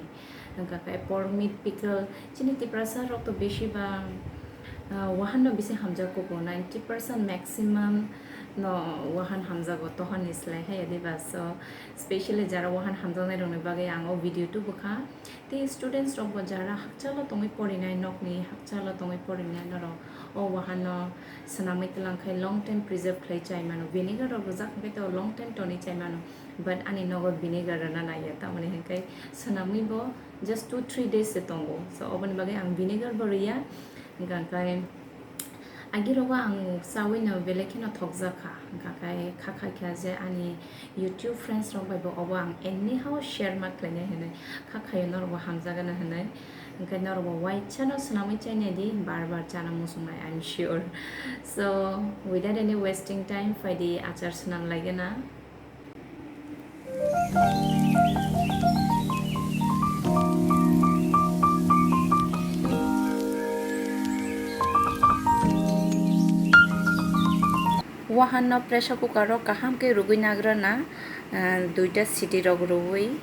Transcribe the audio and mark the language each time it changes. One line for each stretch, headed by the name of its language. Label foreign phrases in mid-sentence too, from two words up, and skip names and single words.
Kok Borok: Engka kai
English: pork meat pickle.
Kok Borok: Tini tiprasa rok to beshi ba wahan no bisi hamja ko 90% maximum no wahan hamza go tohon islai hai adiba
English: so specially
Kok Borok: jara wahan hamza nai rong bage ang o video tu bukha te students rok bo jara hakchalo tongi porinai nokni hakchalo tongi porinai no o wahan no sanamai telang khai
English: long time preserve
Kok Borok: khai chai mano vinegar rok jak khai to
English: long time
Kok Borok: toni chai mano but ani nogo vinegar na na ya ta mane kai sanamai bo
English: just 2-3 days
Kok Borok: se tongo so oban bage ang vinegar bo riya Gangkai agirowa ang sawi na belekino thokjaka gangkai khakha khaje ani YouTube friends rok bai bo obo ang
English: anyhow share
Kok Borok: ma klene hene khakha nor bo hamjaga na hene gangkai nor bo
English: white channel
Kok Borok: sunami chane di bar chana musumai
English: I'm sure so without any wasting time for the
Kok Borok: achar sunam lagena wahan no
English: pressure cooker
Kok Borok: ro kaham ke rugui nagra na duita city rog rugui